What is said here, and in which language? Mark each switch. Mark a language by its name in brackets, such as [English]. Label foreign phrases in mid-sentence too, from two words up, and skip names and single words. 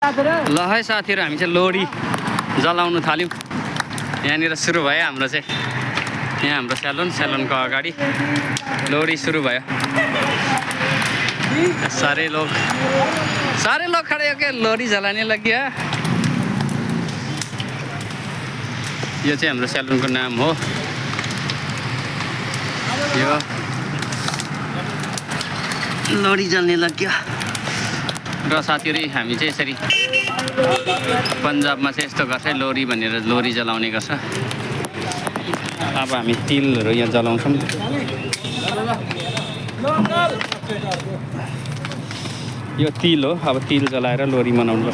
[Nepali] ल है साथीहरू, हामी चाहिँ लोहरी जलाउनु थाल्यौँ। यहाँनिर सुरु भयो हाम्रो चाहिँ, यहाँ हाम्रो सेलुनको अगाडि लोहरी सुरु भयो। [Hindi] सारे लोग खड़े होके लोहरी जलाने लग गया। [Nepali] यो चाहिँ हाम्रो सेलुनको नाम हो। यो लोहरी जल्ने लाग्यो। र साथीहरू, हामी चाहिँ यसरी पन्जाबमा चाहिँ यस्तो गर्छ, लोहरी भनेर लोहरी जलाउने गर्छ। अब हामी तिलहरू यहाँ जलाउँछौँ। यो तिल हो। अब तिल जलाएर लोहरी मनाउनुपर्छ।